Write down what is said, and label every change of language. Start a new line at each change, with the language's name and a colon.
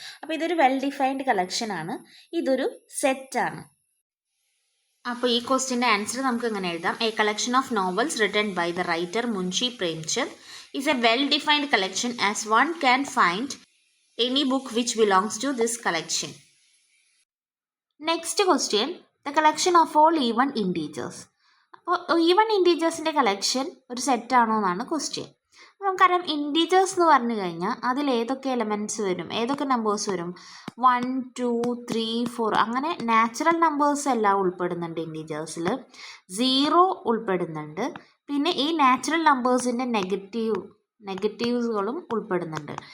Malayalam: അപ്പോൾ ഇതൊരു well defined കളക്ഷനാണ്, ഇതൊരു സെറ്റാണ്. അപ്പോൾ ഈ ക്വസ്റ്റ്യൻ്റെ ആൻസർ നമുക്ക് ഇങ്ങനെ എഴുതാം:
English: A collection of novels written by the writer Munshi Premchand is a well defined collection as one can find any book which belongs to this collection. Next question, the collection of all even integers.
Malayalam: അപ്പോൾ even ഇൻറ്റീജേഴ്സിൻ്റെ collection ഒരു സെറ്റാണോ എന്നാണ് question. നമുക്കറിയാം integers എന്ന് പറഞ്ഞു കഴിഞ്ഞാൽ അതിൽ ഏതൊക്കെ elements വരും, ഏതൊക്കെ നമ്പേഴ്സ് വരും? 1, 2, 3, 4 അങ്ങനെ നാച്ചുറൽ നമ്പേഴ്സ് എല്ലാം ഉൾപ്പെടുന്നുണ്ട് ഇൻറ്റീജേഴ്സിൽ. 0 ഉൾപ്പെടുന്നുണ്ട്. പിന്നെ ഈ നാച്ചുറൽ നമ്പേഴ്സിൻ്റെ നെഗറ്റീവ്സുകളും ഉൾപ്പെടുന്നുണ്ട്.